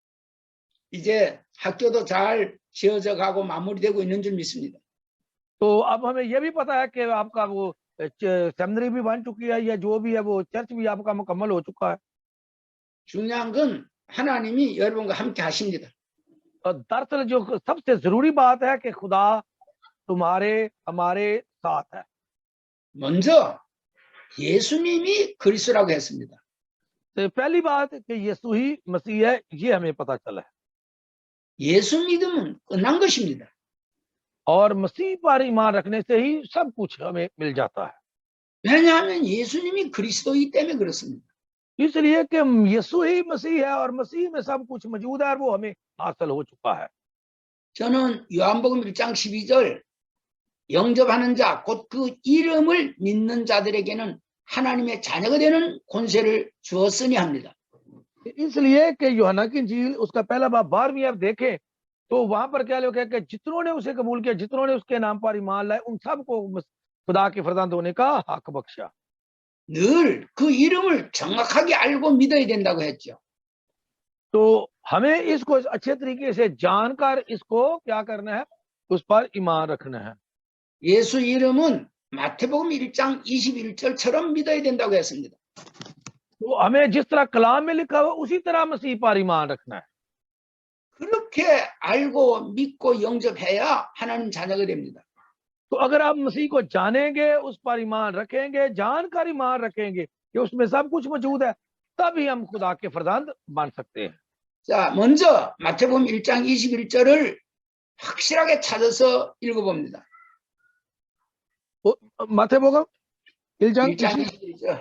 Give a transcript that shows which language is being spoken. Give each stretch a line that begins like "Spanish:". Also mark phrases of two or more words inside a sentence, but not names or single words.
Korean: 이제 학교도 잘 지어져 가고 마무리되고 있는 줄 믿습니다.
Hindi: तो अब हमें यह भी पता है कि आपका वो सेमिनरी भी बन चुकी है, या जो भी है वो चर्च भी आपका मुकम्मल हो चुका है।
Korean: 중요한 건 하나님이 여러분과 함께 하십니다.
Hindi: और दरअसल जो सबसे जरूरी बात है कि खुदा तुम्हारे हमारे साथ है।
Korean: 먼저 예수님이 그리스도라고 했습니다.
Hindi: तो पहली बात कि यीशु ही मसीह है, ये हमें पता चला है।
Korean: 예수 믿으면 끝난 것입니다.
Hindi: और मसीह पर ईमान रखने से ही सब कुछ हमें मिल जाता है।
Korean: 왜냐하면 예수님이 그리스도이기 때문에 그렇습니다.
Hindi: इसलिए कि यीशु ही मसीह है और मसीह में सब कुछ मौजूद है और वो हमें हासिल हो चुका है।
Korean: 저는 요한복음 1장 12절 영접하는 자, 곧 그 이름을 믿는 자들에게는 하나님의 자녀가 되는 권세를 주었으니 합니다.
Hindi: इसलिए कि यूहन्ना की इंजील उसका पहला बाब 12वीं आप देखें तो वहां पर क्या लिखा है कि जितनों ने उसे कबूल किया, जितनों ने उसके नाम पर ईमान लाए, उन सबको खुदा के फरजंद होने का हक बख्शा।
Korean: 늘 그 이름을 정확하게 알고 믿어야 된다고 했죠.
Hindi: तो हमें इसको अच्छे तरीके से जानकर इसको क्या करना है, उस पर ईमान रखना है।
Korean: 예수 이름은 마태복음 1장 21절처럼 믿어야 된다고 했습니다.
Hindi: तो हमें जिस तरह कलाम में लिखा हुआ उसी तरह मसीह पर ईमान रखना है।
Korean: 그렇게 알고 믿고 영접해야 하나님 자녀가 됩니다.
Hindi: तो अगर आप मसीह को जानेंगे, उस पर ईमान रखेंगे, जानकर ईमान रखेंगे कि उसमें सब कुछ मौजूद है, तभी हम खुदा के फरजंद बन सकते हैं।
Korean: 자, 먼저 마태복음 1장 21절을 확실하게 찾아서 읽어봅니다. 마태복음 1장 1장 20. 21절.